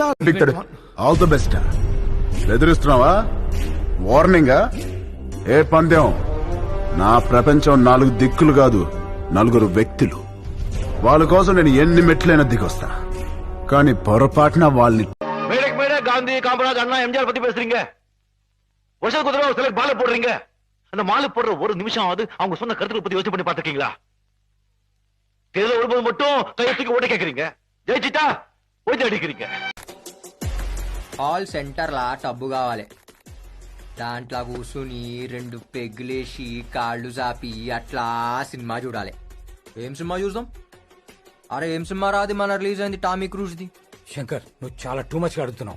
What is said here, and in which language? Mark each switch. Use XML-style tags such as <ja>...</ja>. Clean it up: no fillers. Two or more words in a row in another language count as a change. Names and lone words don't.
<en>All the best.</en> <te>ఎదురుస్తున్నావా? వార్నింగా? ఏ పందెం? నా ప్రపంచం 4 దిక్కులు కాదు, 4 వ్యక్తులు. వాళ్ళ కోసం నేను ఎన్ని మెట్లైనా దిగొస్తా. కానీ పొరపాటున వాళ్ళని</te> <ta>காந்தி காமராஜ் அண்ணா எம்ஜிஆர் பத்தி பேசுறீங்க. வருஷத்துக்கு ஒரு தடவை மாலை போடுறீங்க. அந்த மாலை போடுற ஒரு நிமிஷம் ஆகுது அவங்க சொன்ன கருத்துக்களை பத்தி யோசனை பண்ணி பார்த்திருக்கீங்களா? தேர்தல் வரும்போது மட்டும் கையெழுத்துக்கு ஓட கேட்கறீங்க, ஜெயிச்சிட்டா ஓய்ந்து அடிக்கிறீங்க.</ta> <te>హాల్ సెంటర్లా టబ్బు కావాలి. దాంట్లో కూర్చుని 2 పెగ్గులేసి కాళ్ళు చాపి అట్లా సినిమా చూడాలి. ఏం సినిమా చూద్దాం? అరే ఏం సినిమా రాది మన రిలీజ్ అయింది టామీ క్రూజ్ది. శంకర్, నువ్వు చాలా</te> <en>too much</en> <te>గా అడుగుతున్నావు.</te>